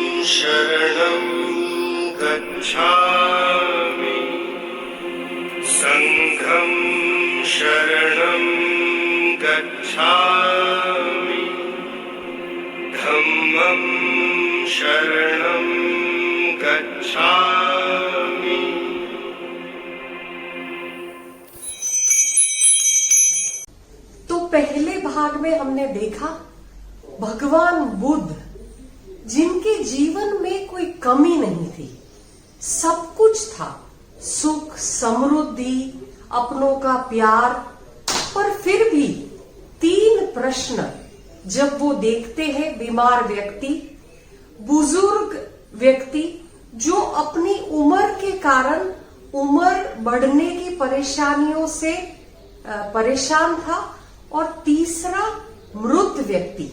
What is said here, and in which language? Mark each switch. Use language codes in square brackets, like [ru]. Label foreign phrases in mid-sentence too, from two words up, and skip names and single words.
[pi] शरणं गच्छामि संघं शरणं गच्छामि धम्मं शरणं गच्छामि। [hi] तो पहले भाग में हमने देखा भगवान बुद्ध जिनके जीवन में कोई कमी नहीं थी, सब कुछ था, सुख समृद्धि अपनों का प्यार, पर फिर भी 3 प्रश्न जब वो देखते हैं बीमार व्यक्ति, बुजुर्ग व्यक्ति जो अपनी उम्र के कारण उम्र बढ़ने की परेशानियों से परेशान था, और तीसरा मृत व्यक्ति।